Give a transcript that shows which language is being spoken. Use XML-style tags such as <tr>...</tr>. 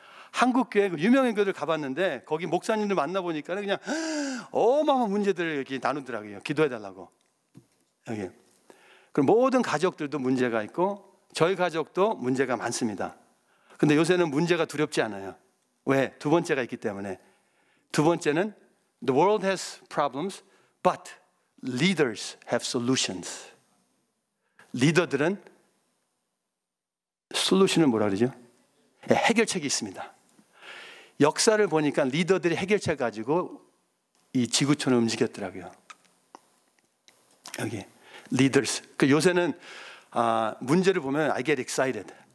<ko>한국 교회 유명한 교회들 가봤는데 거기 목사님들 만나보니까 그냥 어마어마한 문제들을 이렇게 나누더라고요. 기도해달라고. 여기. 그럼 모든 가족들도 문제가 있고 저희 가족도 문제가 많습니다. 근데 요새는 문제가 두렵지 않아요. 왜? 두 번째가 있기 때문에. 두 번째는</ko> <en>The world has problems, but leaders have solutions.</en> <ko>리더들은 솔루션을 뭐라 그러죠? 해결책이 있습니다. 역사를 보니까 리더들이 해결책 가지고 이 지구촌을 움직였더라고요. 여기 leaders. 요새는 문제를 보면</ko> <en>I get excited.</en>